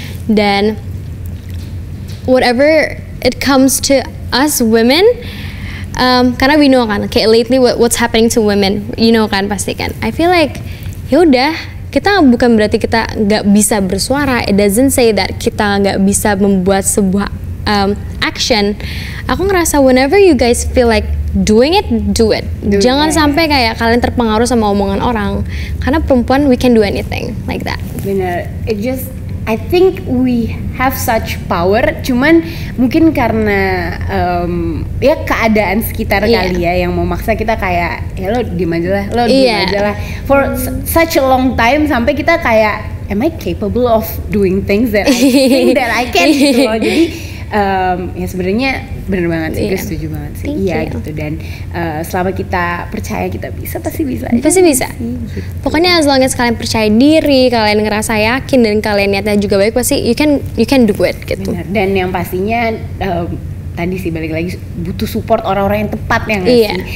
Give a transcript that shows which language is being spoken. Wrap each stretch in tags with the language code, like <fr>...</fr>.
<en>Dan whatever it comes to us women,</en> <id>karena</id> <en>we know kan kayak lately what's happening to women, you know</en> <id>kan pasti kan.</id> <en>I feel like</en> <id>ya udah, kita bukan berarti kita nggak bisa bersuara.</id> <en>It doesn't say that</en> <id>kita nggak bisa membuat sebuah action. Aku ngerasa</id> <en>whenever you guys feel like doing it, do it.</en> <id>Jangan sampai kayak kalian terpengaruh sama omongan orang. Karena perempuan</id> <en>we can do anything like that.</en> <id>Bener.</id> <en>It just, I think we have such power.</en> <id>Cuman mungkin karena ya keadaan sekitar kali ya yang memaksa kita kayak ya lo diem aja lah, lo diem aja lah.</id> <en>For such a long time</en> <id>sampai kita kayak</id> <en>am I capable of doing things that I think that I can</en> <id>gitu loh. Jadi ya sebenarnya bener banget sih, gue setuju banget sih. Iya gitu, dan selama kita percaya kita bisa, pasti bisa. Pasti bisa. Gitu. Pokoknya</id> <en>as long as</en> <id>kalian percaya diri, kalian ngerasa yakin dan kalian niatnya juga baik, pasti</id> <en>you can do it</en> <id>gitu. Bener. Dan yang pastinya tadi sih balik lagi butuh support orang-orang yang tepat ya nggak sih?</id>